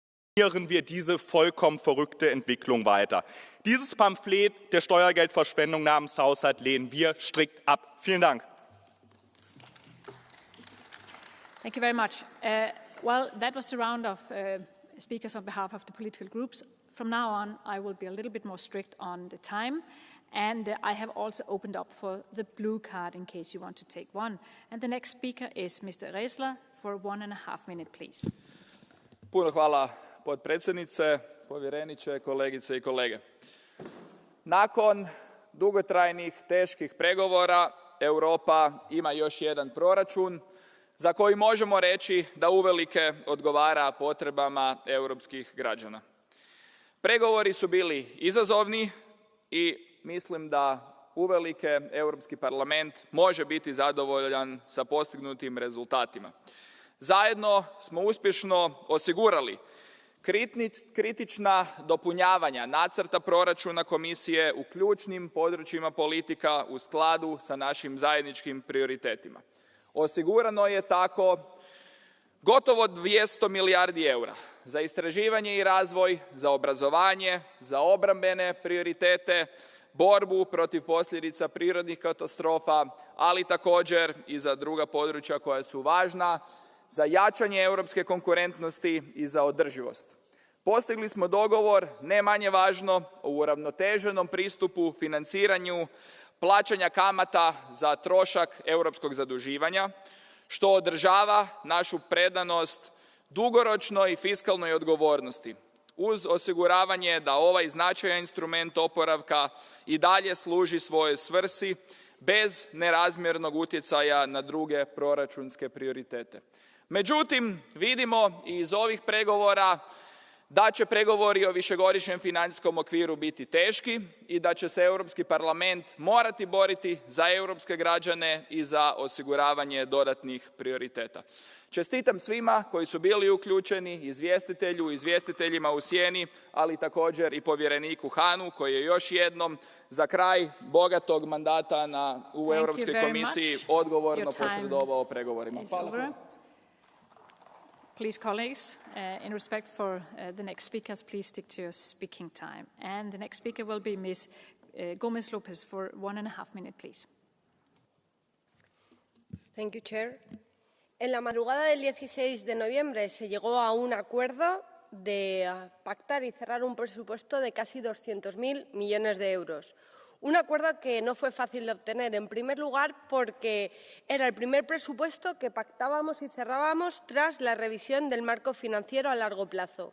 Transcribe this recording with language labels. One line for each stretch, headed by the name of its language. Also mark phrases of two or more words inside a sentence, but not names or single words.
German: wir diese vollkommen verrückte Entwicklung weiter. Dieses Pamphlet der Steuergeldverschwendung namens Haushalt lehnen wir strikt ab. Vielen Dank.
English: Thank you very much. Well, that was the round of speakers on behalf of the political groups. From now on, I will be a little bit more strict on the time. And I have also opened up for the blue card in case you want to take one. And the next speaker is Mr. Resler for 1.5 minutes, please.
Croatian: Puno hvala potpredsjednice, povjereniče, kolegice i kolege. Nakon dugotrajnih, teških pregovora, Europa ima još jedan proračun za koji možemo reći da uvelike odgovara potrebama europskih građana. Pregovori su bili izazovni i mislim da uvelike Europski parlament može biti zadovoljan sa postignutim rezultatima. Zajedno smo uspješno osigurali kritična dopunjavanja nacrta proračuna komisije u ključnim područjima politika u skladu sa našim zajedničkim prioritetima. Osigurano je tako gotovo 200 milijardi eura za istraživanje i razvoj, za obrazovanje, za obrambene prioritete, borbu protiv posljedica prirodnih katastrofa, ali također i za druga područja koja su važna, za jačanje europske konkurentnosti i za održivost. Postigli smo dogovor, ne manje važno, o uravnoteženom pristupu financiranju plaćanja kamata za trošak europskog zaduživanja, što održava našu predanost dugoročnoj fiskalnoj odgovornosti, uz osiguravanje da ovaj značajan instrument oporavka i dalje služi svojoj svrsi bez nerazmjernog utjecaja na druge proračunske prioritete. Međutim, vidimo i iz ovih pregovora da će pregovori o višegodišnjem financijskom okviru biti teški i da će se Europski parlament morati boriti za europske građane i za osiguravanje dodatnih prioriteta. Čestitam svima koji su bili uključeni, izvjestitelju, izvjestiteljima u sjeni, ali također i povjereniku Hahnu koji je još jednom za kraj bogatog mandata u Europskoj komisiji odgovorno posredovao pregovorima. Hvala.
English: Please, colleagues, in respect for the next speakers, please stick to your speaking time. And the next speaker will be Ms. Gomez Lopez for 1.5 minutes, please. Thank you, Chair.
Spanish: En la madrugada del 16 de noviembre se llegó a un acuerdo de pactar y cerrar un presupuesto de casi 200.000 millones de euros. Un acuerdo que no fue fácil de obtener, en primer lugar, porque era el primer presupuesto que pactábamos y cerrábamos tras la revisión del marco financiero a largo plazo.